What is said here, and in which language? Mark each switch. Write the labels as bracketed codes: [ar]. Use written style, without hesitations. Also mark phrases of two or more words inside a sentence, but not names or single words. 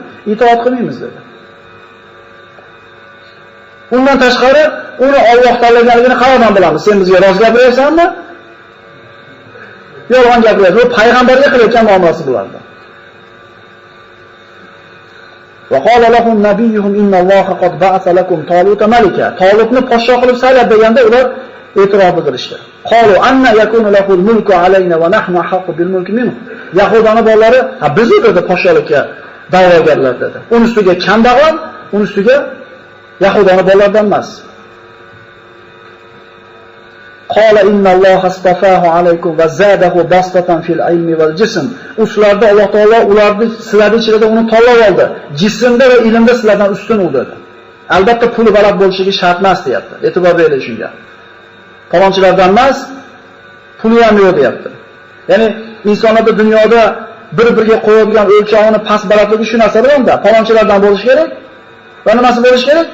[uz] Itoat qilmaymiz dedi. Undan tashqari uni Alloh tanlaganligini qayerdan bilamiz? Sen bizga rozi gapiryapsanmi? Yolg'on gapiryapsan. Bu payg'ambarga qilayotgan muomalasi bulardi. [ar] وقال لهم نبيهم إن الله قد بعث لكم طالوت ملكا. [uz] Talutni podshoh qilib saylab deganda ular e'tirof bildirishdi. [ar] قالوا أنى يكون له الملك علينا ونحن حق بالملك منه. [uz] Yahudani bolalari, biz dedi podshohlikka da'vogarlar dedi. Uning ustiga kambag'al, uning ustiga Yahudani bolalaridan emas. [ar] قال إن الله اصطفاه عليكم وزاده بسطة في العلم والجسم. [uz] Ularda Alloh taolo ularni sizlarning ichida uni tanlab oldi. Jismda va ilmda sizlardan ustun u dedi. Albatta puli baland bo'lishligi shart emas deyapti. E'tibor bering shunga. Falonchilardan emas, puli ham yo'q deyapti. Ya'ni insonlarda dunyoda bir-biriga qo'yadigan o'lchovini past balandligi shu narsalarda, falonchilardan bo'lish kerak va nimasi bo'lish kerak?